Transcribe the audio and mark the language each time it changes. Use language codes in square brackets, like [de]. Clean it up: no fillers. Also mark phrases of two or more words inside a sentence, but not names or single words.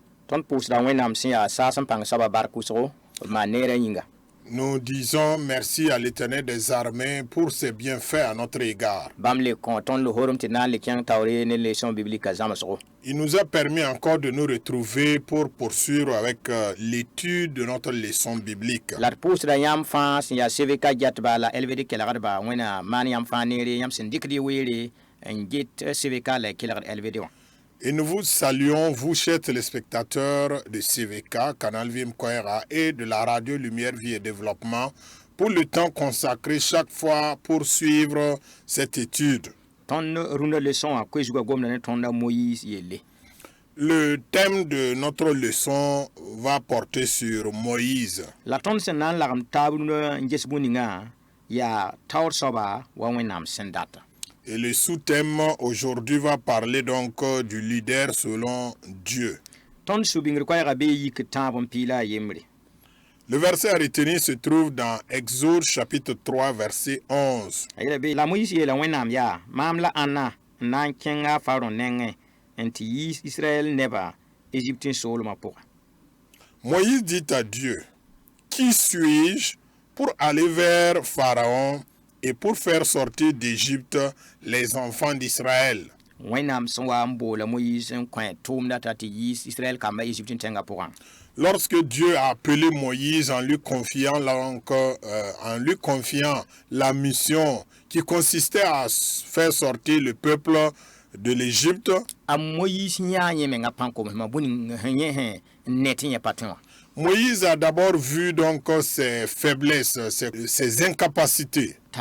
[mos] Ton pusda wẽnnaam sẽn yaa saas n pãng soaba bark wʋsgo b maan neerã yĩnga. [fr] Nous disons merci à l'Éternel des armées pour ses bienfaits à notre égard. [mos] Bãmb le kõ tõnd lohorem tɩ na n le kẽng taoore ne [fr] leçon biblique [mos] zãmsgo. [fr] Il nous a permis encore de nous retrouver pour poursuivre avec l'étude de notre leçon biblique. [mos] La d pʋʋsda yãmb fãa sẽn yaa CVK gɛtba la LVD kelgdba wẽna maan yãmb fãa neere yãmb sẽn dɩkd y weere n get CVK la y kelgd LVD wã. [fr] Et nous vous saluons, vous chers téléspectateurs de CVK, Canal Vim Koera et de la radio Lumière, Vie et Développement, pour le temps consacré chaque fois pour suivre cette étude. [mos] Tõnd rũndã leçon wã koe-zugã gomda ne tõnda Moïse yelle. [fr] Le thème de notre leçon va porter sur Moïse. [mos] La tõnd sẽn na n lagem taab rũndã n ges bũmb-ningã yaa taoor soaba wa wẽnnaam sẽn data. [fr] Et le sous-thème aujourd'hui va parler donc du leader selon Dieu. [mos] Tõnd sũ-bĩngr koɛɛgã bee yik tãab n piila a yembre. [fr] Le verset à retenir se trouve dans Exode chapitre 3 verset 11. [mos] La Moïse yeela wẽnnaam yaa maam la ãnna n na n kẽnga a Faron nengẽ n tɩ yiis Israël neba Égypte n soolmã pʋgã. [fr] Moïse dit à Dieu, qui suis-je pour aller vers Pharaon et pour faire sortir d'Égypte les enfants d'Israël? [mos] Wẽnnaam sẽn wa n boola Moïse n kõ tʋʋmda t'a tɩ yiis Israël kambã Égypte tẽngã pʋgã. [fr] Lorsque Dieu a appelé Moïse en lui confiant la mission qui consistait à faire sortir le peuple de l'Égypte, Moïse a d'abord vu donc ses faiblesses, ses incapacités.